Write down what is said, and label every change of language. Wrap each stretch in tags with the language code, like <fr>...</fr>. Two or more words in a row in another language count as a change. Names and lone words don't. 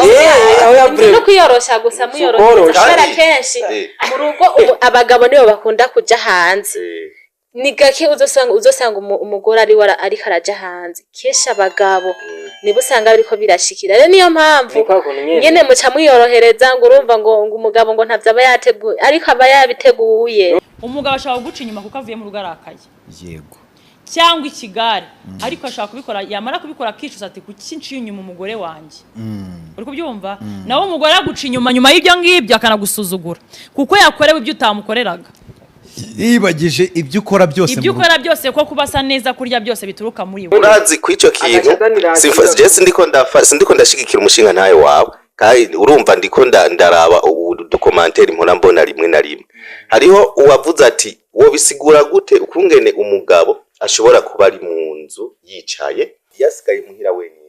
<rn>No kuyorosha gusa muyorosha kenshi. Mu rugo abagabo nibo bakunda kuja hanze. Ni gake uzosanga umugore ari ariko araja hanze. Kesha abagabo nibo usanga ariko birashikira. Rero niyo mpamvu nyene muca mwiyorohereza ngo urumva ngo umugabo ngo ntavyo aba yateguye ariko aba yabiteguye. Umugabo ashaka guca inyuma kuko avuye mu rugo arakaye. Yego. Cyangwa ikigare ariko ashaka kubikora yamara kubikora kicuza ati kuki nciye inyuma umugore wanje. Uri kubyumva? Nawe umugore aguca inyuma y'ibyo ngibyo akanagusuzugura kuko yakorewe ibyo utamukoreraga. Yibagije ibyo ukora byose ibyo ukora byose ko kubasa neza kurya byose bituruka muri we. Urazi kwico kintu sindiko ndashigikira umushinga nawe wawe kandi urumva ndiko ndaraba udukomantere mpora mbona rimwe na rimwe. Hariho uwavuze ati wo bisigura gute ukungene umugabo ashobora kuba ari mu nzu yicaye yasigaye muhira wenyine.</rn>